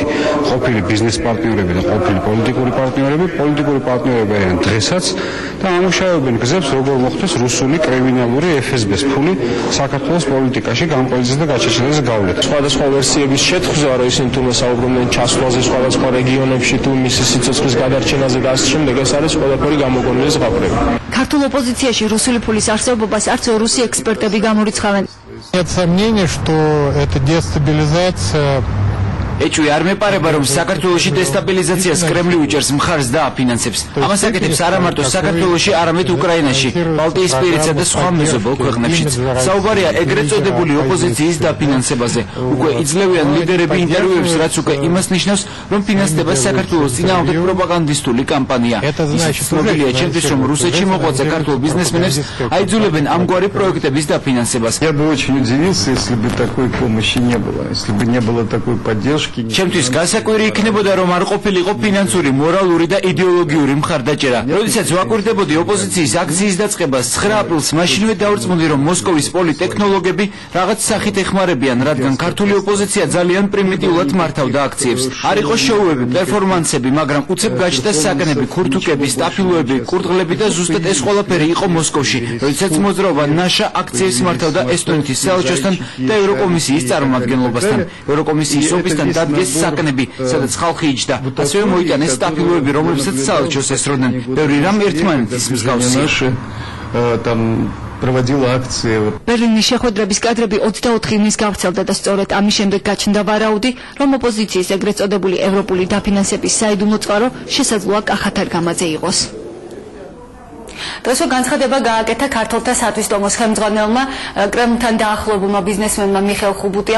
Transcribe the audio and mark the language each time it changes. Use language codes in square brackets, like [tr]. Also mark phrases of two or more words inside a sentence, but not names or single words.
[ka] ყოფილი ბიზნეს პარტნიორები და ყოფილი პოლიტიკური პარტნიორები არიან დღესაც და ამუშავებენ გზებს, როგორ მოხდეს რუსული კრიმინალური FSB-ს ფული საქართველოს პოლიტიკაში გამყრელიძეს და გაჩიჩილაძეს გავლით. სხვადასხვა ვერსიების შეთხზვა, რომ ისინი თუნდაც საუბრობდნენ ჩასვლაზე სხვადასხვა რეგიონებში თუ მისი სიცოცხლის გადარჩენაზე და ასე შემდეგ, ეს არის ყველაფერი გამოგონილი ზღაპრები. ქართულ ოპოზიციაში რუსული ფულის არსებობას არც რუსი ექსპერტები გამორიცხავენ. [ru] Нет сомнений, что это дестабилизация. [ka] ეჭვი არ მეპარება, რომ საქართველოში დესტაბილიზაციას კრემლი უჭერს მხარს და აფინანსებს. ამას აკეთებს არა მარტო საქართველოში, არამედ უკრაინაში, ბალტიისპირეთსა და სხვა მეზობელ ქვეყნებშიც. საუბარია ეგრეთ წოდებული ოპოზიციის დაფინანსებაზე. უკვე იძლევიან ლიდერები ინტერვიუებს, რაც უკვე იმას ნიშნავს, რომ ფინანსდება საქართველოს წინააღმდეგ პროპაგანდისტული კამპანია. ისიც ცნობილია ჩემთვის, რომ რუსეთში მოღვაწე ქართულ ბიზნესმენებს აიძულებენ ამგვარი პროექტების დაფინანსებას. [ru] Я бы очень удивился, если бы такой помощи не было, если бы не было такой поддержки. [ka] ჩემთვის გასაკვირი იქნებოდა, რომ არ ყოფილიყო ფინანსური, მორალური და იდეოლოგიური მხარდაჭერა. როდესაც ვაკვირდებოდი ოპოზიციის აქციის დაწყებას 9 აპრილს, მაშინვე დავრწმუნდი, რომ მოსკოვის პოლიტექნოლოგები რაღაც სახით ეხმარებიან, რადგან ქართული ოპოზიცია ძალიან პრიმიტიულად მართავდა აქციებს. არ იყო შოუები, პერფორმანსები, მაგრამ უცებ გაჩნდა საკნები, ქურთუკები, სტაფილოები, კურდღლები და ზუსტად ეს ყველაფერი იყო მოსკოვში. როდესაც მოძრაობა ნაშა აქციებს მართავდა ესტონეთის საელჩოსთან და ევროკომისიის წარმომადგენლობასთან. ევროკომისიის ოფისთან დადგეს საკნები, სადაც ხალხი იჯდა. ასევე მოიტანეს სტაფილოები, რომლებსაც საელჩოს ესროდნენ. ბევრი რამ ერთმანეთის მსგავსია. [ru] Проводила акции. [ka] ბერლინის შეხვედრების კადრები 24 ივნის გავრცელდა და სწორედ ამის შემდეგ გაჩნდა ვარაუდი, რომ ოპოზიციის ეგრეთ წოდებული ევროპული დაფინანსების საიდუმლო წყარო შესაძლოა კახა თარგამაძე იყოს. დღესვე განცხადება გააკეთა ქართველთა სათვისტომოს ხელმძღვანელმა კრემლთან დაახლოებულმა ბიზნესმენმა მიხეილ ხუბუტიამ.